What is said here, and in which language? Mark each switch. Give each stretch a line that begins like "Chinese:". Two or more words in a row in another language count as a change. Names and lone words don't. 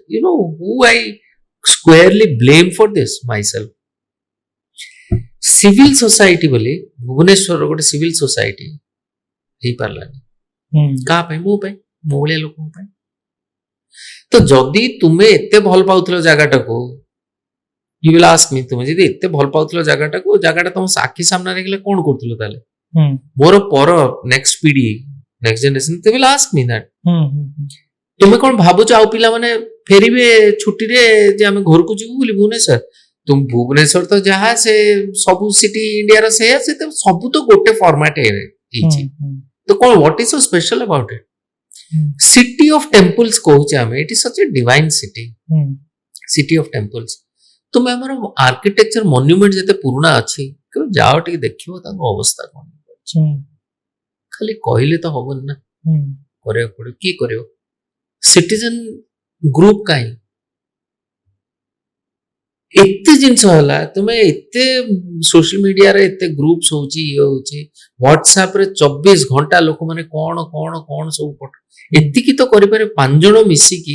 English: You know who I squarely blame for this? Myself.
Odia: ସିଭିଲ ସୋସାଇଟି ବୋଲି ଭୁବନେଶ୍ୱରର ଗୋଟେ ସିଭିଲ ସୋସାଇଟି ହେଇପାରିଲାନି। କାହା ପାଇଁ? ମୋ ପାଇଁ, ମୋ ଭଳିଆ ଲୋକଙ୍କ ପାଇଁ। ତ ଯଦି ତୁମେ ଏତେ ଭଲ ପାଉଥିଲ ଜାଗାଟାକୁ,
English: you will ask me,
Odia: ତୁମେ ଯଦି ଏତେ ଭଲ ପାଉଥିଲ ଜାଗାଟାକୁ, ଜାଗାଟା ତମ ଆଖି ସାମ୍ନାରେ ଗଲେ କଣ କରୁଥିଲ ତାହେଲେ? ମୋର ପର ନେକ୍ସଟ ପିଢି,
English: next generation, they will ask me that।
Odia: ତୁମେ କଣ ଭାବୁଛ ଆଉ ପିଲାମାନେ ଫେରିବେ ଛୁଟିରେ ଯେ ଆମେ ଘରକୁ ଯିବୁ ବୋଲି ଭୁବନେଶ୍ୱର? ତୁମ ଭୁବନେଶ୍ୱର ତ ଯାହା, ସେ ସବୁ ସିଟି ଇଣ୍ଡିଆର ସେଇଆ, ସେ ତ ସବୁ ତ ଗୋଟେ ଫର୍ମାଟ ହେଇଛି। ତ କଣ,
English: what is so special about it? City of temples
Odia: କହୁଛେ ଆମେ,
English: it is such a divine city, city of temples।
Odia: ତୁମେ ଆମର
English: architecture monument
Odia: ଯେତେ ପୁରୁଣା ଅଛି, କେବେ ଯାଅ ଟିକେ ଦେଖିବ ତାଙ୍କ ଅବସ୍ଥା କଣ। ଖାଲି କହିଲେ ତ ହବନି ନା, କରିବାକୁ ପଡିବ। କିଏ କରିବ?
English: citizen group
Odia: କାହିଁ? ଏତେ ଜିନିଷ ହେଲା, ତୁମେ ଏତେ
English: social mediare
Odia: ଏତେ ଗ୍ରୁପ୍ସ ହଉଛି, ଇଏ ହଉଛି, ହ୍ୱାଟ୍ସଆପ ରେ 24 ଘଣ୍ଟା ଲୋକମାନେ କଣ କଣ କଣ ସବୁ ଏତିକି ତ କରିପାରେ 5 ଜଣ ମିଶିକି।